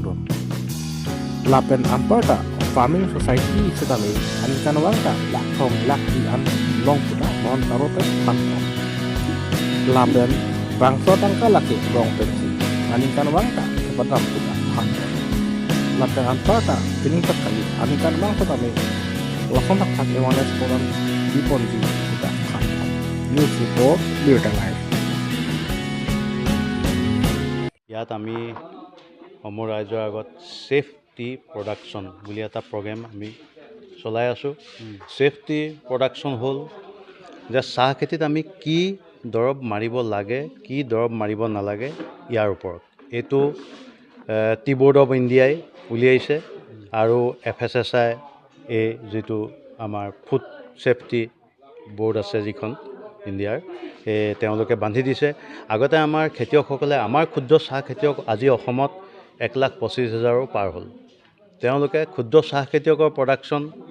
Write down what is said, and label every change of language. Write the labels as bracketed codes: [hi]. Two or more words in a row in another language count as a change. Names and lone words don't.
[mjw] dun Lapen amparta [en] farming society [mjw] setame anikan wangta lakhong lakti an long puta mon tarote pantong Lapen bangso tangka laki long pensi anikan wangta sepadam puta pantong Lapen amparta pining terkali anikan bangso tame lakhong tak tak [en] ewanes program [mjw] di ponji puta pantong [en] News report [mjw] Birtangai [as] ইয়াত আমি অসমৰ ৰাইজৰ আগত [en] safety production [as] বুলি এটা প্ৰগ্ৰেম আমি চলাই আছোঁ [en] safety production [as] হ'ল যে চাহ খেতিত আমি কি দৰৱ মাৰিব লাগে কি দৰৱ মাৰিব নালাগে ইয়াৰ ওপৰত এইটো টি বোৰ্ড অফ ইণ্ডিয়াই উলিয়াইছে আৰু FSSAI এই যিটো আমাৰ [en] food safety board [as] আছে যিখন ইণ্ডিয়াৰ তেওঁলোকে বান্ধি দিছে আগতে আমাৰ খেতিয়কসকলে আমাৰ ক্ষুদ্ৰ চাহ খেতিয়ক আজি অসমত 1,25,000 পাৰ হ'ল তেওঁলোকে ক্ষুদ্ৰ চাহ খেতিয়কৰ প্ৰডাকশ্যন